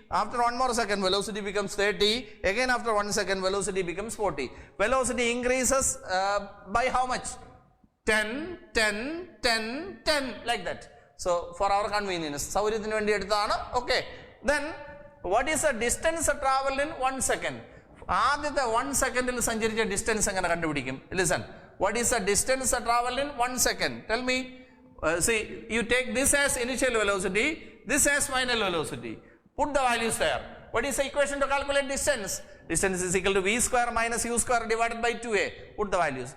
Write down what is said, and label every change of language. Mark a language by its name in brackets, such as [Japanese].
[English] After 1 more second, velocity becomes 30. Again, after 1 second, velocity becomes 40. Velocity increases by how much? 10, 10, 10, 10, like that. So, for our convenience, okay. Then, what is the distance traveled in 1 second? [Malayalam] ആദ്യത്തെ 1 സെക്കൻഡിൽ സഞ്ചരിച്ച distance എങ്ങനെ കണ്ടുപിടിക്കും? [English] Listen, what is the distance traveled in 1 second? Tell me. See, you take this as initial velocity, this as final velocity. Put the values there. What is the equation to calculate distance? Distance is equal to v square minus u square divided by 2a. Put the values.